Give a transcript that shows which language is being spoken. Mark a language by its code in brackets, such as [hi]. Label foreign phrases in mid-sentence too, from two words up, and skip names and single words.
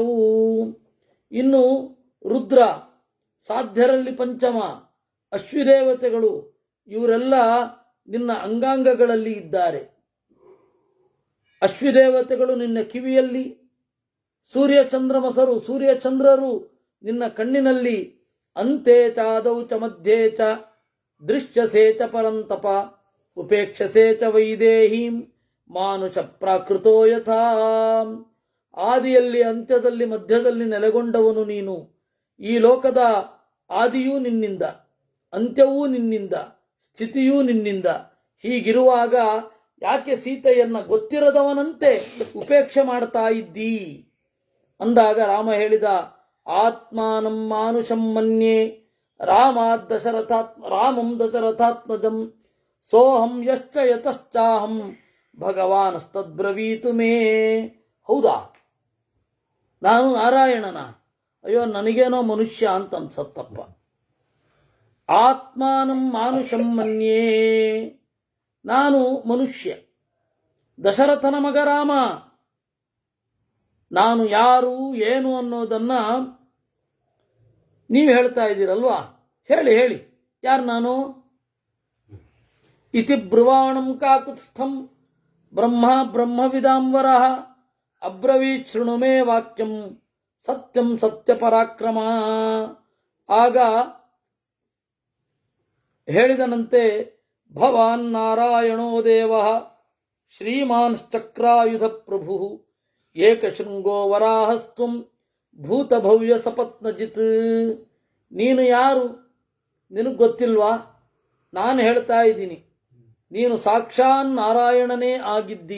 [kn] ಇನ್ನು ರುದ್ರ ಸಾಧ್ಯರಲ್ಲಿ ಪಂಚಮ, ಅಶ್ವಿದೇವತೆಗಳು ಇವರೆಲ್ಲ ನಿನ್ನ ಅಂಗಾಂಗಗಳಲ್ಲಿ ಇದ್ದಾರೆ. ಅಶ್ವಿದೇವತೆಗಳು ನಿನ್ನ ಕಿವಿಯಲ್ಲಿ, ಸೂರ್ಯಚಂದ್ರಮಸರು ಸೂರ್ಯಚಂದ್ರರು ನಿನ್ನ ಕಣ್ಣಿನಲ್ಲಿ, [sa] ಅಂತೆ ಚಾದೌ ಚ ಮಧ್ಯೆ ಚ ದೃಶ್ಯಸೇ ಚ ಪರಂತಪ ಉಪೇಕ್ಷಸೇ ಚ ವೈದೇಹೀಂ ಮಾನುಷ ಪ್ರಾಕೃತೋ ಯಥಾ. [kn] ಆದಿಯಲ್ಲಿ, ಅಂತ್ಯದಲ್ಲಿ, ಮಧ್ಯದಲ್ಲಿ ನೆಲೆಗೊಂಡವನು ನೀನು. ಈ ಲೋಕದ ಆದಿಯೂ ನಿನ್ನಿಂದ, ಅಂತ್ಯವೂ ನಿನ್ನಿಂದ, ಸ್ಥಿತಿಯೂ ನಿನ್ನಿಂದ. ಹೀಗಿರುವಾಗ ಯಾಕೆ ಸೀತೆಯನ್ನ ಗೊತ್ತಿರದವನಂತೆ ಉಪೇಕ್ಷೆ ಮಾಡ್ತಾ ಇದ್ದೀ ಅಂದಾಗ ರಾಮ ಹೇಳಿದ, [sa] ಆತ್ಮಾನಂ ಮಾನುಷಂ ಮನ್ಯೇ ರಾಮಂ ದಶರಥಾತ್ಮಜಂ ಸೋಹಂ ಯಶ್ಚ ಯತಶ್ಚಾಹಂ ಭಗವಾನಸ್ತದ್ಬ್ರವೀತು ಮೇ. [kn] ಹೌದಾ, ನಾನು ನಾರಾಯಣನ? ಅಯ್ಯೋ, ನನಗೇನೋ ಮನುಷ್ಯ ಅಂತ ಅನ್ಸತ್ತಪ್ಪ. [sa] ಆತ್ಮಾನಂ ಮಾನುಷಂ ಮನ್ಯೇ, [kn] ನಾನು ಮನುಷ್ಯ, ದಶರಥನ ಮಗ ರಾಮ. ನಾನು ಯಾರು ಏನು ಅನ್ನೋದನ್ನ ನೀವು ಹೇಳ್ತಾ ಇದ್ದೀರಲ್ವಾ? ಹೇಳಿ ಹೇಳಿ, ಯಾರು ನಾನು? [sa] ಇತಿ ಬ್ರುವಾಣಂ ಕಾಕುತ್ಸ್ಥಂ ಬ್ರಹ್ಮ ಬ್ರಹ್ಮವಿದಾಂವರಃ ಅಬ್ರವೀತ್ ಶೃಣು ಮೇ ವಾಕ್ಯಂ ಸತ್ಯಂ ಸತ್ಯ ಪರಾಕ್ರಮ. [kn] ಆಗ ಹೇಳಿದನಂತೆ, [sa] ಭವಾನ್ ನಾರಾಯಣೋ ದೇವಃ ಶ್ರೀಮಾನ್ಶ್ಚಕ್ರಾಯುಧ ಪ್ರಭು ಏಕಶೃಂಗೋ ವರಾಹಸ್ತ್ವಂ ಭೂತಭವ್ಯ ಸಪತ್ನಜಿತ್. [kn] ನೀನು ಯಾರು? ನಿನಗೆ ಗೊತ್ತಿಲ್ವಾ? ನಾನು ಹೇಳ್ತಾ ಇದ್ದೀನಿ, ನೀನು ಸಾಕ್ಷಾನ್ ನಾರಾಯಣನೇ ಆಗಿದ್ದಿ.